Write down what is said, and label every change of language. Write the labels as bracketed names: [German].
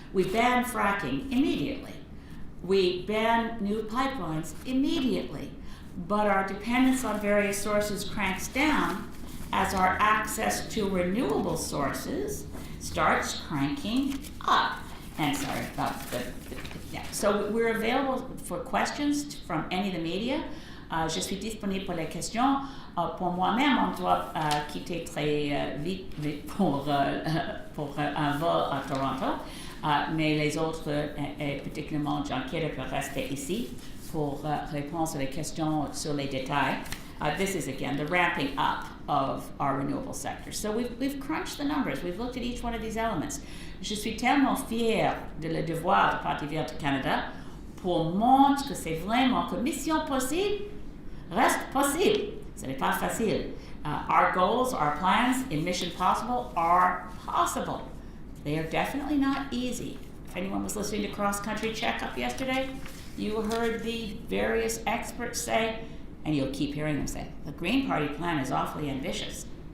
[English] We ban fracking immediately. We ban new pipelines immediately, but our dependence on various sources cranks down as our access to renewable sources starts cranking up. And sorry about yeah. So we're available for questions from any of the media. [French] Je suis disponible pour les questions. Pour moi-même, on doit quitter très vite pour un vol à Toronto. Mais les autres, et particulièrement John Kidder, peuvent rester ici pour répondre à les questions sur les détails. [English] This is, again, the ramping up of our renewable sector. So we've crunched the numbers. We've looked at each one of these elements. [French] Je suis tellement fière de le devoir du Parti vert du Canada pour montrer que c'est vraiment que mission possible reste possible. Ce n'est pas facile. [English] Our goals, our plans in Mission Possible are possible. They are definitely not easy. If anyone was listening to Cross Country Checkup yesterday, you heard the various experts say, and you'll keep hearing them say, the Green Party plan is awfully ambitious.